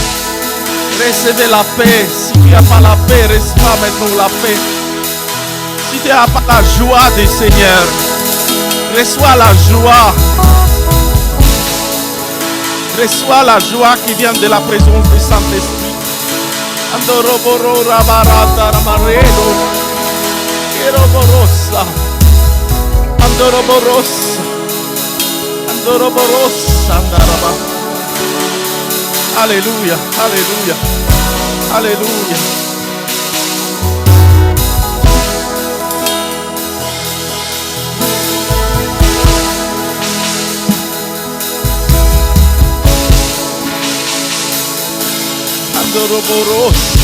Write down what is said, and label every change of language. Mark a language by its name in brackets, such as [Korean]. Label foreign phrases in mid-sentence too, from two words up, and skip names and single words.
[French] Recevez la paix. Si tu n'as pas la paix, reçois maintenant la paix. Si tu n'as pas la joie du Seigneur, reçois la joie. Reçois la joie qui vient de la présence du Saint-Esprit. Andoroboro, rabaranda, ramaredo. Kiroborosa. Andoroborosa. Andoroborosa, andaraba. Alléluia, alléluia, alléluia. Andoroboros.